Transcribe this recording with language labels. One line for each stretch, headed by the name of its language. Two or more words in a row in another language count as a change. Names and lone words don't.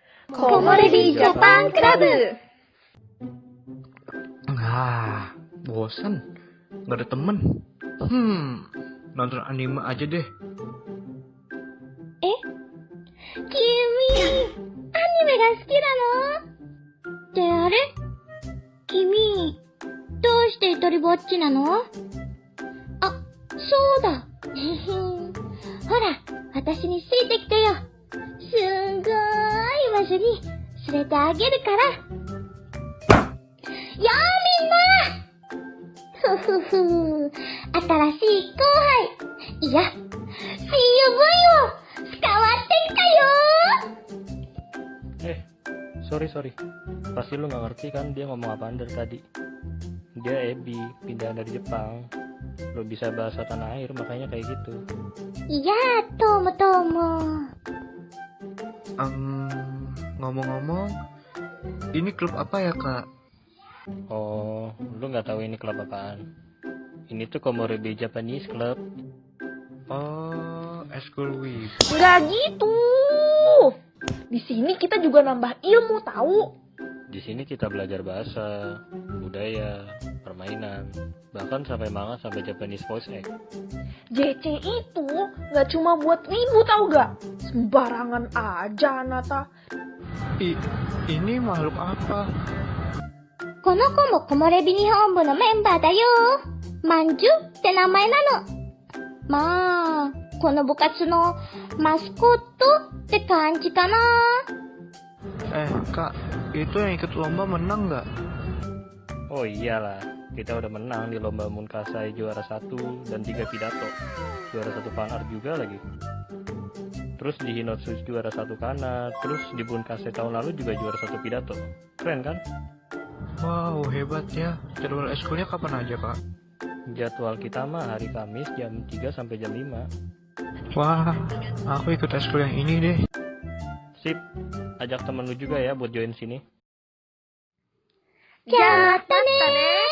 Indonesian: Komorebi Japan Club. Bosan. Gak ada temen. Nonton anime aja deh.
Japanese: 君、アニメが好きなの? ってあれ君、どうして一人ぼっちなの？あ、そうだ。ほら、私についてきてよ。すんごーい場所に連れてあげるから。やあみんな！ふふふ、新しい後輩。いや、CUV を使わってきたよ。
English: Sorry.
Indonesian: Pasti lu gak ngerti kan dia ngomong apaan dari tadi. Dia Ebi, pindahan dari Jepang. Lu bisa bahasa tanah air, makanya kayak gitu. Iya, Tomo. Ngomong-ngomong, ini klub apa ya, Kak? Oh, lu gak tahu ini klub apaan? Ini tuh Komorebi Japanese Club. Oh,
English: School Week.
Indonesian: Nggak gitu. Di sini kita juga nambah ilmu tahu. Di sini kita belajar bahasa, budaya, permainan, bahkan sampai manga sampai
English: Japanese voice act.
Indonesian: JC itu nggak cuma buat wibu tahu gak? Sembarangan aja Nata. Ini makhluk apa?
Japanese: この子も木漏れ日日本部のメンバーだよ。まんじゅって名前なの。まあ、この部活のマスコットって感じかな。
Indonesian: Kak, itu yang ikut lomba menang nggak? Oh iyalah, kita udah menang di lomba Munkasai juara 1 dan 3 pidato. Juara 1 fan art juga lagi. Terus di Hinotsu juara 1 kana, terus di Munkasai tahun lalu juga juara 1 pidato. Keren kan? Wow, hebat ya. Jadwal eskulnya kapan aja, Kak? Jadwal kita mah hari Kamis jam 3 sampai jam 5. Wah, aku ikut eskul yang ini deh. Sip, ajak temen lu juga ya buat join sini.
Japanese: じゃあ、またねー。